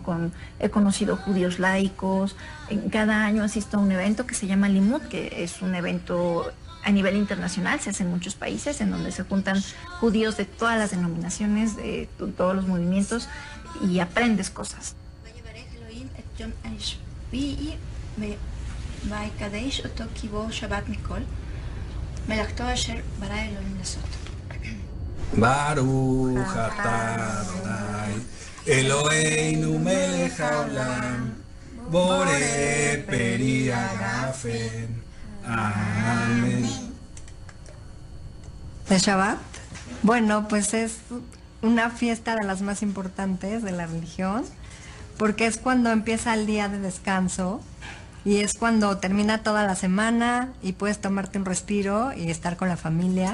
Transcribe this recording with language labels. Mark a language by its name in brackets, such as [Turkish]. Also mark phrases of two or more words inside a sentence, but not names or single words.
[Spanish] He conocido judíos laicos. Cada año asisto a un evento que se llama Limud, que es un evento a nivel internacional, se hace en muchos países, en donde se juntan judíos de todas las denominaciones, de todos los movimientos, y aprendes cosas. [Hebrew] ברוך אתה אדוני אלוהינו מלך העולם בורא פרי הגפן. [Spanish] Amén. ¿De Shabbat? Bueno, pues es una fiesta de las más importantes de la religión, porque es cuando empieza el día de descanso y es cuando termina toda la semana y puedes tomarte un respiro y estar con la familia.